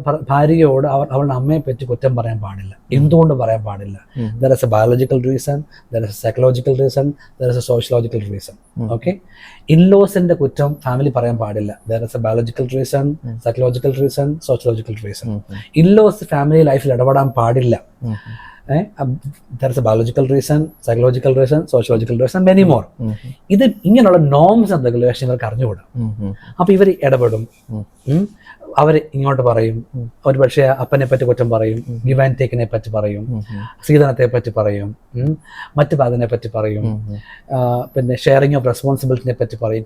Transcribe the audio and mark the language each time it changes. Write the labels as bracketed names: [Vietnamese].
[Malayalam] ഭാര്യയോട് അവളുടെ അമ്മയെ പറ്റി കുറ്റം പറയാൻ പാടില്ല, എന്തുകൊണ്ട് പറയാൻ പാടില്ല. [English] There is a biological reason, there is a psychological reason, there is a sociological reason. [Malayalam] Okay, ഇൻലോസിന്റെ കുറ്റം ഫാമിലി പറയാൻ പാടില്ല. [English] There is a biological reason, psychological reason, sociological reason. [Malayalam] In-laws family ലൈഫിൽ ഇടപെടാൻ പാടില്ല. [English] There is a biological reason, psychological reason, sociological reason, many more. [Malayalam] ഇത് ഇങ്ങനെയുള്ള norms and regulation ഇവർക്ക് അറിഞ്ഞുകൂടാ. അപ്പൊ ഇവർ ഇടപെടും, അവർ ഇങ്ങോട്ട് പറയും. ഒരു പക്ഷേ അപ്പനെ പറ്റി കുറ്റം പറയും, ഗിവ് ആൻഡ് ടേക്കിനെ പറ്റി പറയും, സ്ത്രീധനത്തെ പറ്റി പറയും, മറ്റു ഭാഗത്തിനെ പറ്റി പറയും, പിന്നെ ഷെയറിങ് ഓഫ് റെസ്പോൺസിബിലിറ്റിനെ പറ്റി പറയും.